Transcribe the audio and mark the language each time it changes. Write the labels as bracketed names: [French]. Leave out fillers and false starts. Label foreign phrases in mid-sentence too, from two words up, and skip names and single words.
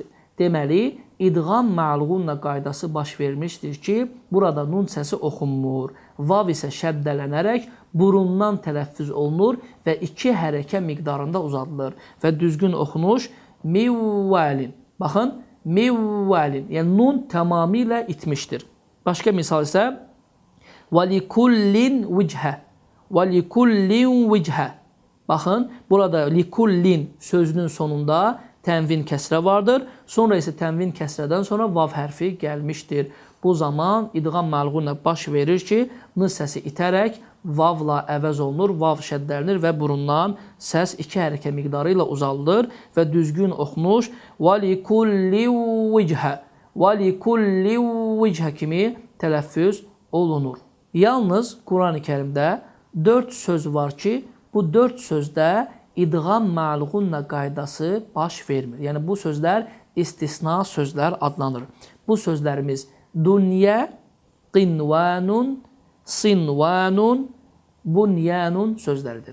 [Azerbaijani] Deməli, idğam ma'luğunna qaydası baş vermişdir ki, burada nun səsi oxunmur. Vav isə şəddələnərək burundan tələffüz olunur və 2 hərəkə miqdarında uzadılır. Və düzgün oxunuş mivvalin. Baxın, mivvalin. Yəni nun tamamilə itmişdir. Başqa misal isə [Arabic] وَلِكُلِّنْ وِجْهَ وَلِكُلِّنْ وِجْهَ. [Azerbaijani] Baxın, burada likullin sözünün sonunda tənvin kəsrə vardır. Sonra isə tənvin kəsrədən sonra vav hərfi gəlmişdir. Bu zaman idğam məluğunla baş verir ki, n səsi itərək vavla əvəz olunur, vav şəddəlinir və burundan səs iki hərəkə miqdarı ilə uzaldır və düzgün oxunuş [Arabic] وَلِكُلِّ وِجْهَ وَلِكُلِّ وِجْهَ [Azerbaijani] kimi tələffüz olunur. Yalnız Quran-ı Kərimdə 4 söz var ki, bu 4 sözdə idğam məluğunla qaydası baş vermir. Yəni bu sözlər istisna sözlər adlanır. Bu sözlərimiz dünya, qinvanun, sinvanun, bunyanun sözləridir.